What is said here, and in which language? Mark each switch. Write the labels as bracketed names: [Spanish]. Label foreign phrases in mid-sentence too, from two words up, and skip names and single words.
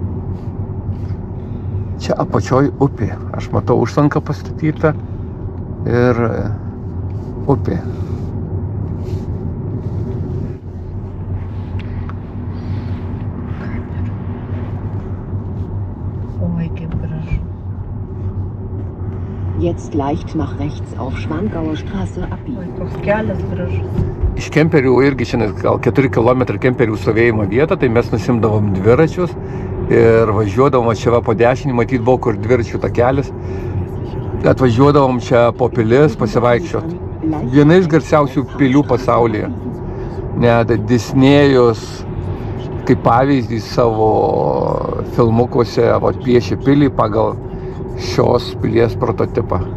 [Lithuanian] Čia apačioj upė. Aš matau užtvanką pastatytą ir upė. Oi, kaip gražu. [German] Jetzt leicht nach rechts auf Schwangauer Straße abbiegen. [Lithuanian] Oi, toks kelias gražus. Iš kemperių irgi šiandien gal 4 km kemperių stovėjimo vietą, tai mes nusimdavom dviračius ir važiuodavom čia po dešinį, matyt buvo kur dviračių takelis. Atvažiuodavom čia po pilis pasivaikščiot. Viena iš garsiausių pilių pasaulyje. Net Disnėjus kaip pavyzdį savo filmukuose piešė pilį pagal šios pilies prototipą.